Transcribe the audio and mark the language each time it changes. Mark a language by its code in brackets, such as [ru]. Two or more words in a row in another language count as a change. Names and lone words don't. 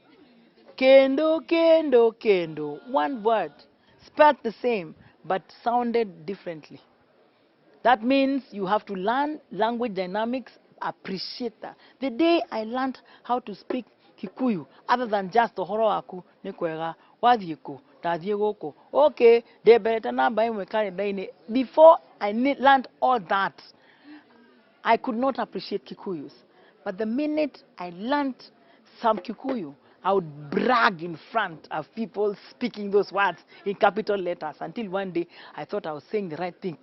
[en] Kendo. One word, spelled the same, but sounded differently. That means you have to learn language dynamics, appreciate that. The day I learned how to speak Kikuyu, other than just the [ki] horo aku, nekwega, wadhieko, tadhiegoko, [en] okay, before I learned all that, I could not appreciate Kikuyus. But the minute I learned some Kikuyu, I would brag in front of people speaking those words in capital letters until one day I thought I was saying the right thing.